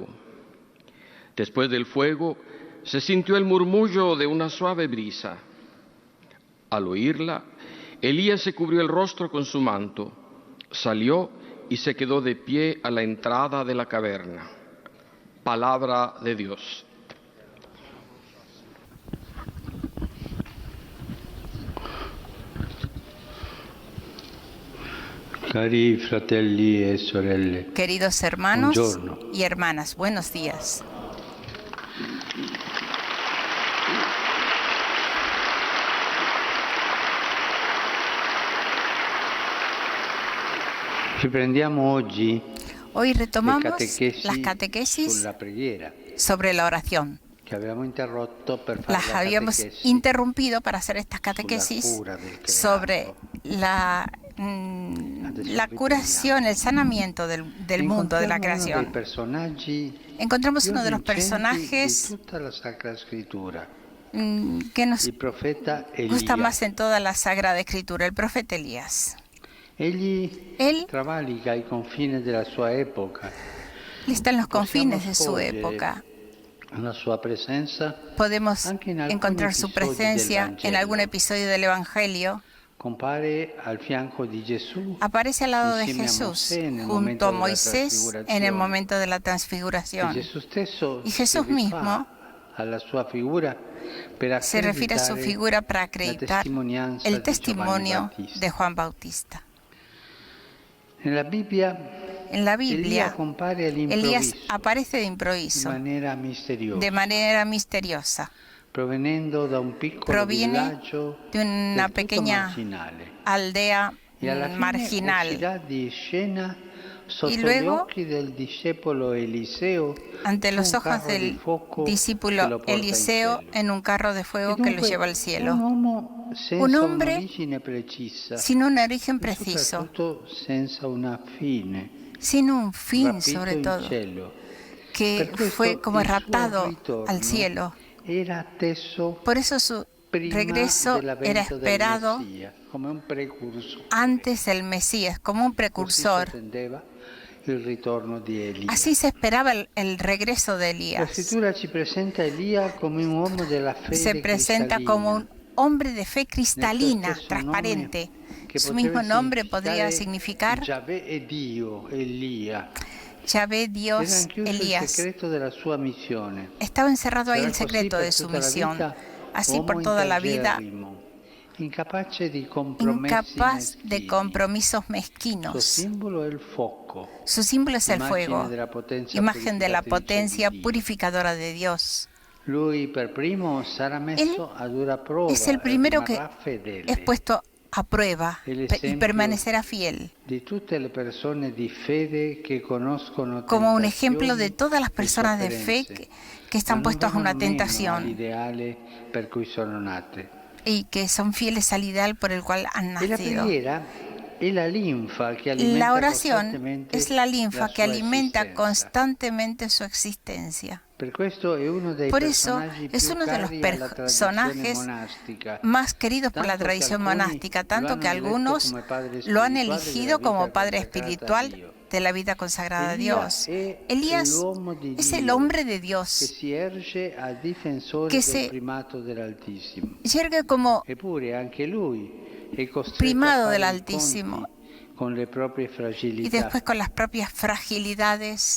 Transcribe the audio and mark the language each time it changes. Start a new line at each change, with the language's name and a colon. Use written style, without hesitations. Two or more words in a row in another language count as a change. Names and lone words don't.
Spanish: Después del fuego se sintió el murmullo de una suave brisa. Al oírla, Elías se cubrió el rostro con su manto, salió y se quedó de pie a la entrada de la caverna. Palabra de Dios.
Italian: Cari fratelli e sorelle.
Spanish: Queridos hermanos
Italian: Buongiorno.
Spanish: y hermanas, buenos días.
Italian: Riprendiamo oggi
Spanish: Hoy retomamos catequesis las catequesis
Italian: sulla preghiera
Spanish: sobre la oración.
Italian: che abbiamo interrotto per fare
Spanish: Las la habíamos catequesis interrumpido para hacer estas catequesis
Italian: sulla cura del creato.
Spanish: sobre la curación, el sanamiento del mundo, de la
Italian: Incontriamo uno dei
Spanish: creación.
Italian: personaggi
Spanish: Encontramos
Italian: più
Spanish: uno de los
Italian: vincenti
Spanish: personajes
Italian: di tutta la Sacra Scrittura,
Spanish: que nos
Italian: il profeta
Spanish: gusta
Italian: Elia.
Spanish: más en toda la Sagrada Escritura, el profeta Elías.
Italian: Egli
Spanish: Él
Italian: travalica i confini della sua epoca.
Spanish: está en los confines de su
Italian: Possiamo
Spanish: época.
Italian: scorgere la sua presenza
Spanish: Podemos
Italian: anche in alcuni
Spanish: encontrar su
Italian: episodi del
Spanish: presencia en
Italian: Vangelo.
Spanish: algún episodio del Evangelio.
Italian: Compare al fianco di Gesù,
Spanish: Aparece al lado de
Italian: insieme a
Spanish: Jesús,
Italian: Mosè nel
Spanish: junto
Italian: momento
Spanish: a
Italian: della
Spanish: Moisés en el
Italian: trasfigurazione.
Spanish: momento de la
Italian: E
Spanish: transfiguración.
Italian: Gesù stesso
Spanish: Y Jesús
Italian: si rifà
Spanish: mismo
Italian: alla sua figura per
Spanish: se refiere a su
Italian: accreditare
Spanish: figura para
Italian: la
Spanish: acreditar
Italian: testimonianza
Spanish: el
Italian: di Giovanni
Spanish: testimonio
Italian: Battista.
Spanish: de Juan Bautista.
Italian: Nella Bibbia,
Spanish: En la
Italian: Elia
Spanish: Biblia,
Italian: compare
Spanish: Elías
Italian: all'improvviso,
Spanish: aparece de
Italian: in
Spanish: improviso,
Italian: maniera misteriosa,
Spanish: de manera misteriosa.
Italian: provenendo da un piccolo
Spanish: Proviene
Italian: villaggio
Spanish: de una
Italian: del tutto
Spanish: pequeña
Italian: marginale.
Spanish: aldea
Italian: E alla fine
Spanish: marginal.
Italian: uscirà di scena sotto gli
Spanish: luego,
Italian: occhi del discepolo Eliseo
Spanish: Ante
Italian: su
Spanish: los
Italian: un
Spanish: ojos
Italian: carro di
Spanish: del
Italian: fuoco che lo
Spanish: discípulo
Italian: porta in
Spanish: Eliseo
Italian: cielo.
Spanish: en un carro de fuego
Italian: E
Spanish: que lo
Italian: dunque,
Spanish: lleva al
Italian: un
Spanish: cielo.
Italian: uomo senza
Spanish: Un hombre
Italian: un'origine precisa
Spanish: sin un origen
Italian: e
Spanish: preciso,
Italian: soprattutto senza una fine,
Spanish: sin un fin
Italian: rapito
Spanish: sobre
Italian: in
Spanish: todo,
Italian: cielo.
Spanish: que
Italian: Per questo
Spanish: fue como
Italian: il suo
Spanish: raptado
Italian: ritorno
Spanish: al cielo.
Italian: era atteso
Spanish: Por eso su
Italian: prima
Spanish: regreso
Italian: dell'avvento
Spanish: era
Italian: del
Spanish: esperado
Italian: Messia, come un precursore.
Spanish: antes del Mesías, como un
Italian: Così si
Spanish: precursor.
Italian: attendeva il ritorno di Elia.
Spanish: Así se esperaba el regreso de
Italian: La
Spanish: Elías.
Italian: scrittura ci presenta Elia come un uomo della fede
Spanish: Se presenta
Italian: cristallina.
Spanish: como un hombre de fe
Italian: Nel suo
Spanish: cristalina,
Italian: stesso
Spanish: transparente.
Italian: nome, che
Spanish: Su
Italian: poteva
Spanish: mismo nombre podría significar
Italian: Giavè e Dio, Elia.
Spanish: Yahvé,
Italian: Era
Spanish: Dios,
Italian: anch'esso il
Spanish: Elías.
Italian: segreto della sua missione.
Spanish: Estaba encerrado ahí
Italian: Sarà
Spanish: el secreto
Italian: così
Spanish: de
Italian: per
Spanish: su
Italian: tutta la
Spanish: misión.
Italian: vita,
Spanish: Así
Italian: uomo
Spanish: por toda la vida,
Italian: incapace di compromessi
Spanish: incapaz de
Italian: meschini.
Spanish: compromisos
Italian: Suo
Spanish: mezquinos.
Italian: simbolo è il fuoco,
Spanish: Su símbolo es el
Italian: immagine
Spanish: fuego,
Italian: della potenza
Spanish: imagen de la
Italian: purificatrice
Spanish: potencia
Italian: di Dio.
Spanish: purificadora de Dios.
Italian: Lui per primo sarà messo a dura prova
Spanish: Es el
Italian: e
Spanish: primero que
Italian: rimarrà fedele.
Spanish: es puesto a prueba El y ejemplo permanecerá fiel,
Italian: di tutte le persone di fede che conoscono
Spanish: como un
Italian: tentazioni
Spanish: ejemplo de todas las
Italian: e
Spanish: personas de fe
Italian: sofferenze,
Spanish: que están
Italian: ma non
Spanish: puestos a una
Italian: vengono meno
Spanish: tentación
Italian: all'ideale per cui sono nate.
Spanish: y que son fieles al ideal por el cual han
Italian: E la
Spanish: nacido.
Italian: preghiera è la linfa che alimenta
Spanish: La oración
Italian: costantemente
Spanish: es la linfa
Italian: la
Spanish: que
Italian: sua
Spanish: alimenta
Italian: esistenza.
Spanish: constantemente su existencia. Por eso es uno de los personajes más queridos por la tradición monástica, tanto que algunos lo han elegido como padre espiritual de la vida consagrada a Dios. Elías es el hombre de Dios que se yergue como primado del Altísimo y después con las propias fragilidades.